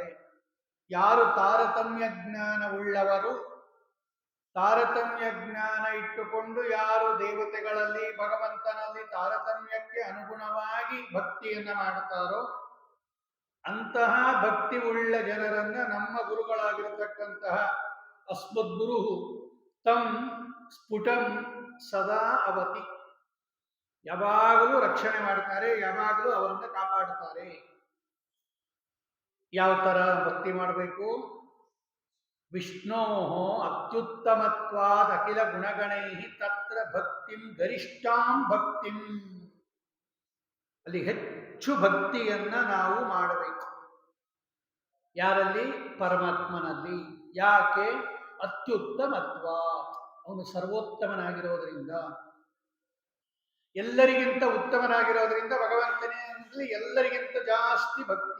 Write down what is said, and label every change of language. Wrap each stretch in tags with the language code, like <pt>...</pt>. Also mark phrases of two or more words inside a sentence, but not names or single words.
<kn>ಯಾರು ತಾರತಮ್ಯ ಜ್ಞಾನ ಉಳ್ಳವರು, ತಾರತಮ್ಯ ಜ್ಞಾನ ಇಟ್ಟುಕೊಂಡು ಯಾರು ದೇವತೆಗಳಲ್ಲಿ ಭಗವಂತನಲ್ಲಿ ತಾರತಮ್ಯಕ್ಕೆ ಅನುಗುಣವಾಗಿ ಭಕ್ತಿಯನ್ನ ಮಾಡುತ್ತಾರೋ ಅಂತಹ ಭಕ್ತಿ ಉಳ್ಳ ಜನರನ್ನ ನಮ್ಮ ಗುರುಗಳಾಗಿರತಕ್ಕಂತಹ</kn> <sa>ಅಸ್ಮದ್ಗುರು ತಂ ಸ್ಫುಟಂ ಸದಾ ಅವತಿ,</sa> <kn>ಯಾವಾಗಲೂ ರಕ್ಷಣೆ ಮಾಡ್ತಾರೆ, ಯಾವಾಗಲೂ ಅವರನ್ನ ಕಾಪಾಡುತ್ತಾರೆ. ಯಾವ ತರ ಭಕ್ತಿ ಮಾಡಬೇಕು?</kn> <sa>ವಿಷ್ಣೋ ಅತ್ಯುತ್ತಮತ್ವಾದ ಅಖಿಲ ಗುಣಗಣೈ ತತ್ರ ಭಕ್ತಿಂ ಗರಿಷ್ಠಾಂ ಭಕ್ತಿಂ,</sa> <kn>ಅಲ್ಲಿ ಹೆಚ್ಚು ಭಕ್ತಿಯನ್ನ ನಾವು ಮಾಡಬೇಕು. ಯಾರಲ್ಲಿ? ಪರಮಾತ್ಮನಲ್ಲಿ. ಯಾಕೆ? ಅತ್ಯುತ್ತಮತ್ವ, ಅವನು ಸರ್ವೋತ್ತಮನಾಗಿರೋದ್ರಿಂದ, ಎಲ್ಲರಿಗಿಂತ ಉತ್ತಮನಾಗಿರೋದ್ರಿಂದ ಭಗವಂತನೇ ಎಲ್ಲರಿಗಿಂತ ಜಾಸ್ತಿ ಭಕ್ತಿ.</kn>